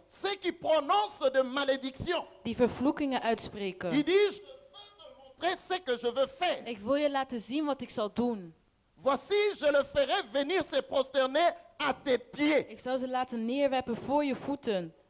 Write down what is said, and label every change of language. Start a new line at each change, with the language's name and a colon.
French: Ceux qui prononcent de malédictions.
Dutch: Die vervloekingen
French: Il
Dutch: uitspreken.
French: dit, je veux te montrer ce que je veux faire.
Dutch: Ik wil je laten zien wat ik zal doen.
French: Voici, je le ferai venir se prosterner à tes pieds.
Dutch: Ik zal ze laten neerwerpen voor je voeten.